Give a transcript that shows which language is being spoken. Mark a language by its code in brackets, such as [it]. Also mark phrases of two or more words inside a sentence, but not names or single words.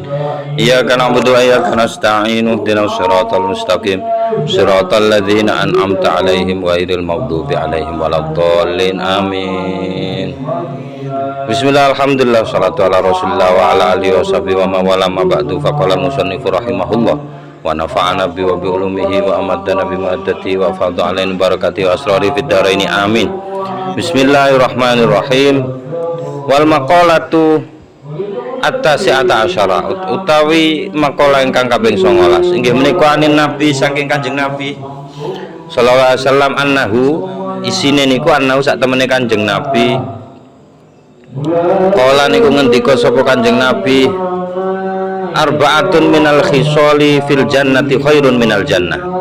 [ar] إياك نعبد وإياك نستعين. اهدنا الصراط المستقيم. صراط الذين أنعمت عليهم غير المغضوب عليهم ولا الضالين. Amin. بسم الله، الحمد لله، الصلاة على رسول الله وعلى آله وصحبه وموالاه ما بعد. فقال المصنف رحمه الله ونفعنا به وبعلومه وأمدنا بمعادته وفاض علينا بركاته وأسراره في الدارين آمين. [jv] Bismillahirrahmanirrahim. [ar] والمقالة التاسعة عشرة [jv] utawi maqalah ingkang kaping 19 inggih menika [ar] عن النبي [jv] saking Kanjeng Nabi [ar] صلى الله عليه وسلم [jv] annahu isine niku annahu sak temene Kanjeng Nabi kala niku ngendika sapa Kanjeng Nabi [ar] أربعة من الخصال في الجنة خير من الجنة.